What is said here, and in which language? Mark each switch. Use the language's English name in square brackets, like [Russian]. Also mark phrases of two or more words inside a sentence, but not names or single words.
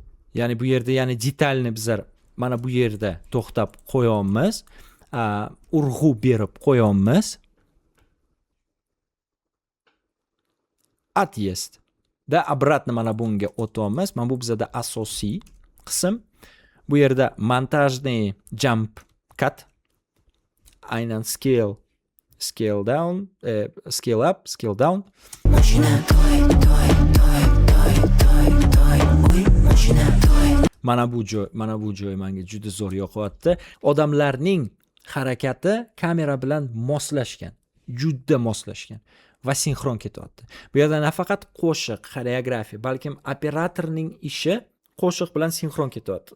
[Uzbek] Ya'ni bu yerda detalni bizlar mana bu yerda to'xtab qo'yamiz. Urg'u berib qo'yamiz. Отъезд. [Russian] Da обратно [Uzbek] mana bunga o'tamiz. Mana bu bizda asosiy qism. Bu yerda montajniy [English] jump cut. Aynan scale down, scale up, scale down. [Uzbek] Mashina toy, toy, toy, toy, toy, toy. Uy, mashina toy. Mana bu joy menga juda zo'r yoqyapti. Odamlarning harakati kamera bilan moslashgan. Juda moslashgan va sinxron ketyapti. Bu yerda nafaqat qo'shiq, xoreografiya, balkim operatorning ishi qo'shiq bilan sinxron ketyapti.